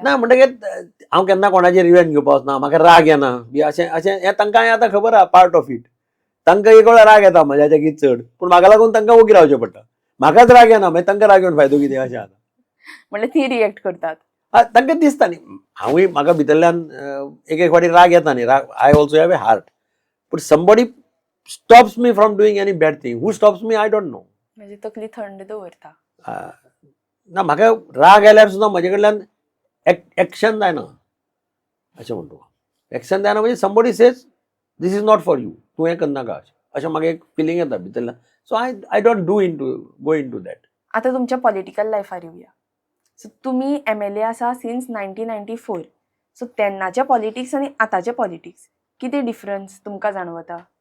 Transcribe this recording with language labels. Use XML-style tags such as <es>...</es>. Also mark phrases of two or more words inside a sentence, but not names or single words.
<kok>ना म्हणटकीर हांव केन्ना कोणाचेर रिवेंज घेवपाक वचना, म्हाका राग येना बी अशें अशें हें तांकांय आतां खबर आहा,</kok> <en>part of it.</en> <kok>तांकां एक वेळार राग येता म्हज्याच्या कितें चड, पूण म्हाका लागून तांकां ओगी रावचें पडटा. म्हाकाच राग येना मागीर तांकां राग येवन फायदो कितें अशें आसा. म्हणल्यार ती रिएक्ट करतात. तांकां दिसता न्ही, हांवूय म्हाका भितरल्यान एक एक फावटी राग येता न्ही, राग</kok> <en>I also have a heart. But somebody stops me from doing any bad thing. who stops me I don't know.</en> <kok>म्हणजे तकली थंड दवरता. ना म्हाका राग आयल्यार सुद्दां म्हजे कडल्यान एक्शन जायना अशें म्हणटा. एक्शन जायना म्हणजे</kok> <en>somebody says this is not for you,</en> <kok>तूं हें करनाका अशें म्हाका एक फिलींग येता भितरल्यान.</kok> <en>So I don't go in to that.</en> <kok>आतां तुमच्या पॉलिटिकल लायफार येवया. सो तुमी MLA आसा सिन्स 1994. सो तेन्नाचे पॉलिटिक्स आनी आतांचे पॉलिटिक्स कितें डिफरन्स तुमकां जाणवता?</kok>